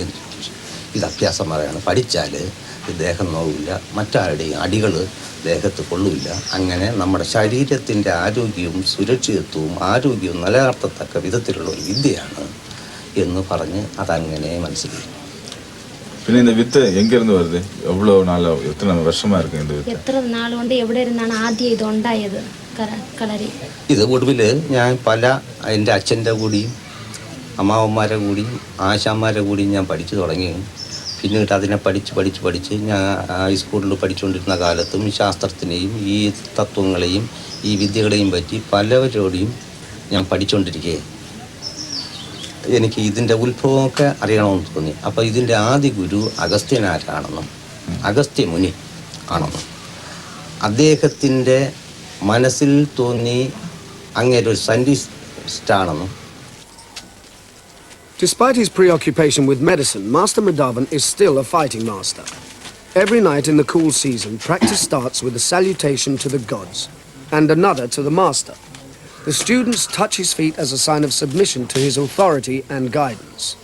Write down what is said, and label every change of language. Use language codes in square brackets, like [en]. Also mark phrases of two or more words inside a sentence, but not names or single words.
[ml] ഇത് അഭ്യാസമുറയാണ്. പഠിച്ചാൽ ദേഹം നോവില്ല, മറ്റാരുടെയും അടികൾ ദേഹത്ത് കൊള്ളില്ല. അങ്ങനെ നമ്മുടെ ശരീരത്തിൻ്റെ ആരോഗ്യവും ആരോഗ്യവും നിലനിർത്തത്തക്ക വിധത്തിലുള്ള ഒരു വിദ്യയാണ് എന്ന് പറഞ്ഞ് അതങ്ങനെ മനസ്സിലാക്കി. [ta] പിന്നെ இந்த வித்து எங்க இருந்து வருது? எவ்வளவு நாள், எத்தனை வருஷமா இருக்கு இந்த வித்து? [ml] എത്ര നാൾ കൊണ്ട് എവിടെ ഇരുന്നാണ് ആദ്യം ഇത് ഉണ്ടായത് കളരി? ഇത് ഒടുവിൽ ഞാൻ എൻ്റെ അച്ഛൻ്റെ കൂടിയും അമ്മാവന്മാരുടെ കൂടിയും ആശാന്മാരുടെ കൂടിയും ഞാൻ പഠിച്ചു തുടങ്ങി. പിന്നീട് അതിനെ പഠിച്ച് ഞാൻ ഹൈസ്കൂളിൽ പഠിച്ചുകൊണ്ടിരുന്ന കാലത്തും ശാസ്ത്രത്തിനെയും ഈ തത്വങ്ങളെയും ഈ വിദ്യകളെയും പറ്റി പലവരോടെയും ഞാൻ പഠിച്ചുകൊണ്ടിരിക്കുകയെ എനിക്ക് ഇതിൻ്റെ ഉത്ഭവമൊക്കെ അറിയണമെന്ന് തോന്നി. അപ്പോൾ ഇതിൻ്റെ ആദ്യ ഗുരു അഗസ്ത്യനാരാണെന്നും അഗസ്ത്യമുനി ആണെന്നും അദ്ദേഹത്തിൻ്റെ മനസ്സിൽ തോന്നി അങ്ങേരൊരു സയൻറ്റിസ്റ്റാണെന്നും. [en] Despite his preoccupation with medicine, Master Madhavan is still a fighting master. Every night in the cool season, practice starts with a salutation to the gods and another to the master. The students touch his feet as a sign of submission to his authority and guidance.